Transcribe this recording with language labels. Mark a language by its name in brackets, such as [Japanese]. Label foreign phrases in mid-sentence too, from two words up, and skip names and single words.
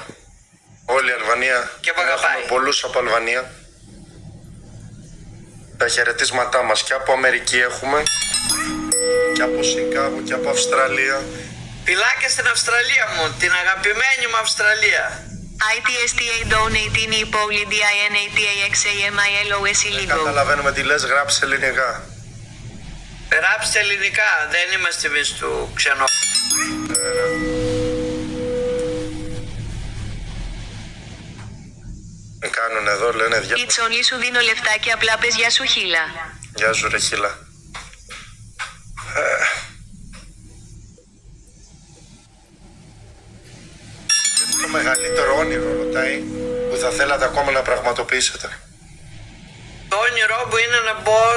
[Greek] Όλη η Αλβανία. Και μ' αγαπάει. Έχουμε πολλούς από Αλβανία. Τα χαιρετίσματά μας και από Αμερική έχουμε. Και από Σικάγο και από Αυστραλία. Φυλάκια στην Αυστραλία μου, την αγαπημένη μου Αυστραλία. ITSTA donate in Ipoli DINATAXAMILOS Δεν illegal. καταλαβαίνουμε τι λες, γράψε ελληνικά. Γράψτε ελληνικά, δεν είμαστε εμείς του ξενό. Με κάνουν εδώ, λένε δια... [English] It's only [Greek] σου δίνω λεφτά και απλά πες γεια σου χίλα. Γεια σου ρε χίλα. Το μεγαλύτερο όνειρο, ρωτάει, που θα θέλατε ακόμα να πραγματοποιήσετε? Το όνειρό μου είναι να μπω